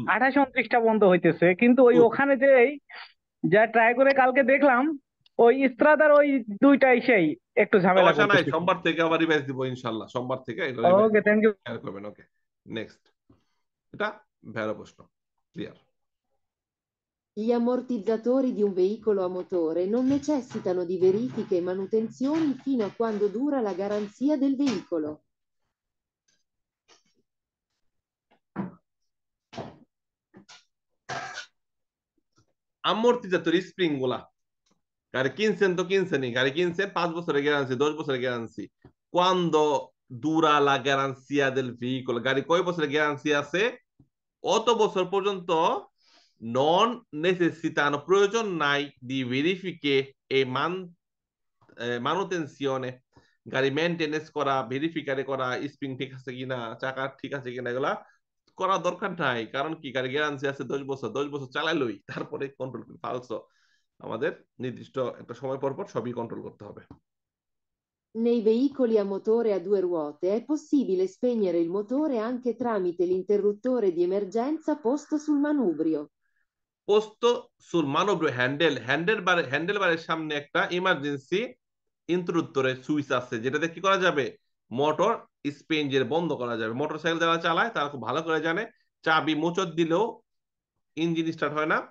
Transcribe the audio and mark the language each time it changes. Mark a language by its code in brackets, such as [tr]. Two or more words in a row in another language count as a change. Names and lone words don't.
[bn] 28 29টা বন্ধ হইতেছে, কিন্তু ওই good। ওখানে যে যা ট্রাই করে কালকে দেখলাম, ওই ইস্ত্রাদার ওই দুইটা সেই একটু ঝামেলা সমস্যা নাই, করতেছে। সোমবার থেকে আবার রিভাইজ দিব ইনশাল্লাহ, সোমবার থেকে এটা রিভাইজ [en] okay, thank you. [bn] শেয়ার করবেন। ওকে, নেক্সট। এটা ভেড়া প্রশ্ন, ক্লিয়ার? [it] Gli ammortizzatori di un veicolo a motore non necessitano di verifiche e manutenzioni fino a quando dura la garanzia del veicolo. [bn] আম্মর্তিজাতরি স্প্রিং গুলা গাড়ি কিনছেন তো কিনছেনই, গাড়ি কিনছেন 5 বছরের গ্যারান্সি 10 বছরের গ্যারান্সি, [it] cuando dura la garanzia del vehicolo, [bn] গাড়ি কয় বছরের গ্যারান্সি আছে অত বছর পর্যন্ত [it] non necessitano [bn] প্রয়োজন নাই [it] di verifiche e manutenzione, [bn] গাড়ি মেনটেনেন্স করা, ভেরিফিকারে করা, স্প্রিং ঠিক আছে কিনা, চাকা ঠিক আছে কিনা, এগুলা করার দরকার নাই। কারণ কি গাড়ি গ্যারান্টি আছে 10 বছর, 10 বছর চালাইলই তারপরে কন্ট্রোল করি। ফালসো, আমাদের নির্দিষ্ট একটা সময় পর পর সবই কন্ট্রোল করতে হবে। [it] Nei veicoli a motore a 2 ruote è possibile spegnere il motore anche tramite l'interruttore di emergenza posto sul manubrio. posto sul manubrio [bn] হ্যান্ডেল বারের সামনে একটা ইমার্জেন্সি ইন্টাররুপ্টরের সুইচ আছে, যেটাতে কি করা যাবে মোটর স্পেঞ্জের বন্ধ করা যাবে। মোটরসাইকেল যারা চালায় তারা খুব ভালো করে জানে, চাবি মোচড় দিলেও ইঞ্জিন স্টার্ট হয় না।